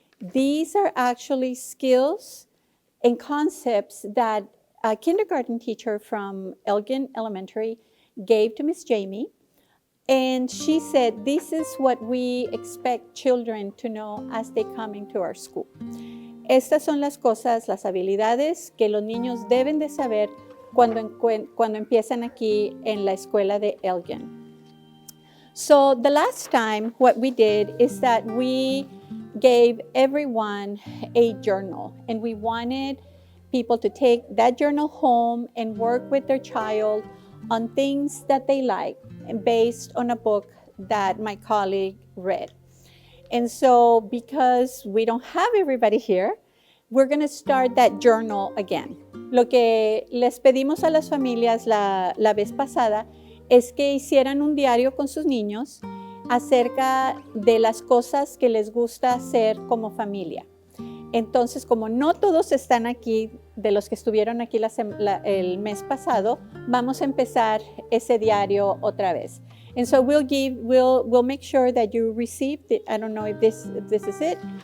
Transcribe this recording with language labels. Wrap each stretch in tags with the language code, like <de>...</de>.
<en>These are actually skills and concepts that a kindergarten teacher from Elgin Elementary gave to Miss Jamie, and she said, this is what we expect children to know as they come into our school.</en> <es>Estas son las cosas, las habilidades que los niños deben de saber cuando empiezan aquí en la escuela de Elgin.</es> <en>So the last time what we did is that we gave everyone a journal, and we wanted people to take that journal home and work with their child on things that they like, and based on a book that my colleague read. And so because we don't have everybody here, we're going to start that journal again.</en> <es>Lo que les pedimos a las familias la vez pasada es que hicieran un diario con sus niños acerca de las cosas que les gusta hacer como familia. Entonces, como no todos están aquí, de los que estuvieron aquí el mes pasado, vamos a empezar ese diario otra vez.</es> <en>And so we'll make sure that you receive it. I don't know if this is it.</en>